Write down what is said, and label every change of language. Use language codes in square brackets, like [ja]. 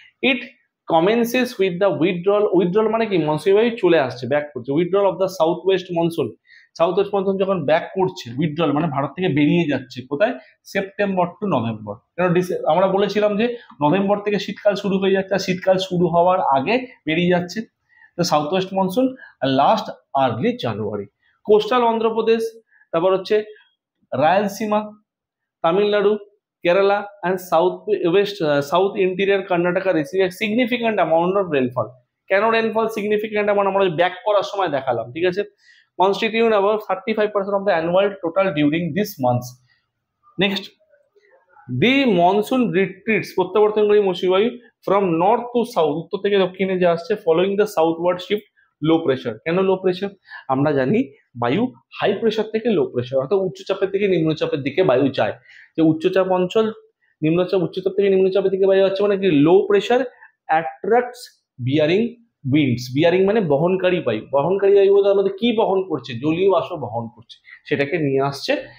[en] it commences with the withdrawal, withdrawal মানে কি, [bn] monsoon বায়ু চলে আসছে, ব্যাক করছে, [en] withdrawal of the south west monsoon, south west monsoon যখন back করছে, [bn] উইথড্রল মানে ভারত থেকে বেরিয়ে যাচ্ছে, কোথায়, [en] September to November. [bn] কারণ আমরা বলেছিলাম যে নভেম্বর থেকে শীতকাল শুরু হয়ে যাচ্ছে, আর শীতকাল শুরু হওয়ার আগে বেরিয়ে যাচ্ছে, তো south West monsoon, last early জানুয়ারি। [en] Coastal Andhra Pradesh, তারপর হচ্ছে Rayalaseema, Tamil Nadu, Kerala and south interior Karnataka receive a significant amount of rainfall. [bn] কেন রেনফল সিগনিফিক্যান্ট amount আমরা ব্যাক করার সময় দেখালাম, ঠিক আছে। [en] Constitute about 35% of the annual total during this month. Next, the monsoon retreats, [bn] প্রত্যাবর্তনকারী মৌসুমী বায়ু [en] from north to south, [bn] উত্তর থেকে দক্ষিণে যে আসছে, [en] following the southward shift low pressure. [bn] কেন লো প্রেশার, আমরা জানি বায়ু হাই প্রেশার থেকে লো প্রেশার অর্থাৎ উচ্চচাপের থেকে নিম্নচাপের দিকে বায়ু যায়, যে উচ্চচাপ অঞ্চল নিম্নচাপ, উচ্চচাপ থেকে নিম্নচাপের দিকে বায়ু যাচ্ছে, মানে কি [en] Low pressure attracts bearing winds. [bn] Bearing মানে বহনকারী বায়ু, বহনকারী বায়ু বলতে আমাদের কি বহন করছে, জলীয় বাষ্প বহন করছে, সেটাকে নিয়ে আসছে।